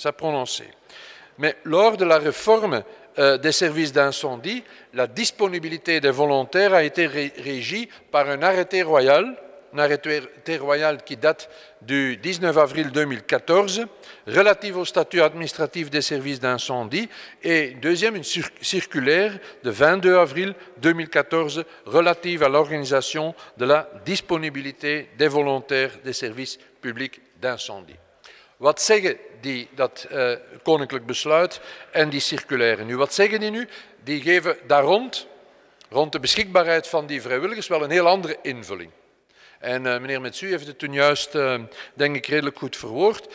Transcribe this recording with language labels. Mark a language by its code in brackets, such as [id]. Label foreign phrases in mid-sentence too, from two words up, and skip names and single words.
[fr] Mais lors de la réforme des services d'incendie, la disponibilité des volontaires a été régie par un arrêté royal qui date du 19 avril 2014, relative au statut administratif des services d'incendie, et deuxième, une circulaire de 22 avril 2014 relative à l'organisation de la disponibilité des volontaires des services publics d'incendie. [nl] Wat zeggen dat koninklijk besluit en die circulaire nu? Wat zeggen die nu? Die geven daar rond de beschikbaarheid van die vrijwilligers wel een heel andere invulling. En meneer Metsu heeft het toen juist, denk ik, redelijk goed verwoord.